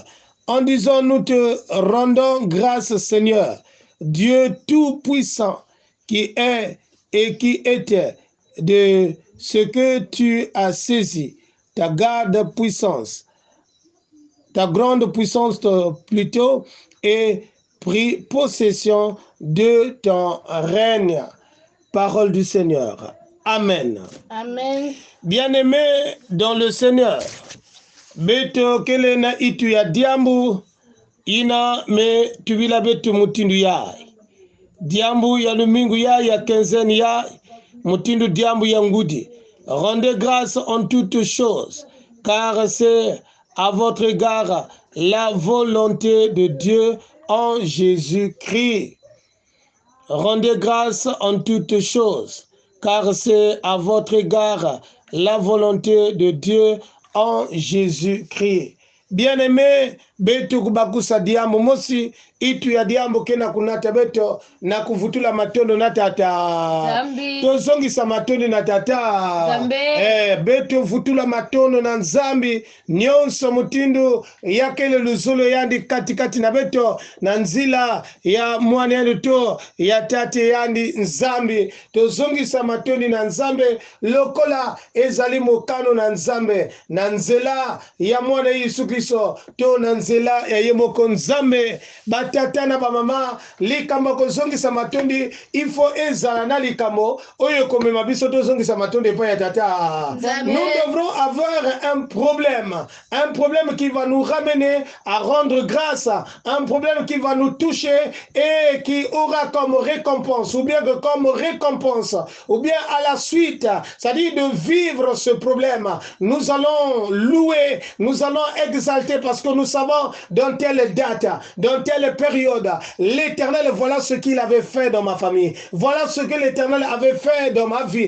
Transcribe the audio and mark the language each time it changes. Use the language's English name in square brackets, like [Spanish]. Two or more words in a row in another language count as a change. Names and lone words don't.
[French] En disant, nous te rendons grâce, Seigneur, Dieu Tout-Puissant, qui est et qui était, de ce que tu as saisi, ta garde puissance, ta grande puissance plutôt, et pris possession de ton règne. Parole du Seigneur. Amen. Amen. Bien-aimé dans le Seigneur, [Kituba (Democratic Republic of Congo)] beto kele na itu ya diambu ina me tubila betu mutindu ya diambu ya lumingu ya quinzaine ya mutindu diambu ya ngudi. [French] Rendez grâce en toutes choses, car c'est à votre égard la volonté de Dieu en Jésus-Christ. Rendez grâce en toutes choses, car c'est à votre égard la volonté de Dieu en Jésus-Christ. Bien-aimé, [Kituba (Democratic Republic of Congo)] betu kubakusa diambo mosi, itu ya diambo kena kunata beto, na kuvutula matondo na tata. Zambi. [Lingala] Tozongisa matondo na tata. Zambe. [Kituba (Democratic Republic of Congo)] Beto vutula matondo na nzambi, nyonso mutindu yakele luzolo yandi katikati na beto, na nzila ya mwane yandi to, ya tate yandi nzambi. [Lingala] Tozongisa matondo na nzambe, lokola ezali mokano na nzambe, na nzela ya mwane Yesu Kristo, to na nzela ya yemoko nzambe. Batata na bamama, likamba kozongisa matondi, ifo ezala na likamo, oyo komema biso tozongisa matondi pa ya tata. [French] Nous devrons avoir un problème qui va nous ramener à rendre grâce, un problème qui va nous toucher et qui aura comme récompense, ou bien que comme récompense, ou bien à la suite, c'est-à-dire de vivre ce problème, nous allons louer, nous allons exalter parce que nous savons dans telle date, dans telle période, l'Éternel, voilà ce qu'il avait fait dans ma famille, voilà ce que l'Éternel avait fait dans ma vie.